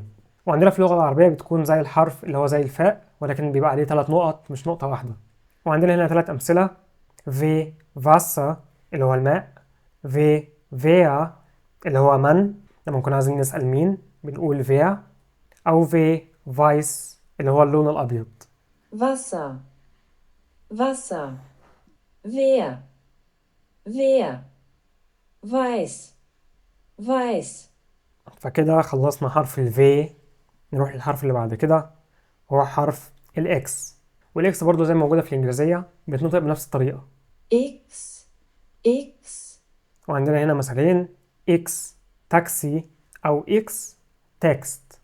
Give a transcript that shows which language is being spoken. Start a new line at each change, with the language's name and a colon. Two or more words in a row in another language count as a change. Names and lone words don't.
Arabic: وعندنا في اللغة العربية بتكون زي الحرف اللي هو زي الفاء، ولكن بيبقى عليه 3 نقط مش نقطة واحدة. وعندنا هنا 3 أمثلة: في فاسا اللي هو الماء، في فيا اللي هو من لما نكون عايزين نسأل مين بنقول فيا، أو في فايس اللي هو اللون الأبيض.
German: Wasser, Wasser, wer, wer, weiß, weiß,
Arabic: فكده خلصنا حرف ال V. نروح للحرف اللي بعد كده هو حرف ال X. وال X برضو زي ما موجودة في الإنجليزية بتنطق بنفس الطريقة.
German: X, X,
Arabic: وعندنا هنا مثالين: X تاكسي أو X تكست.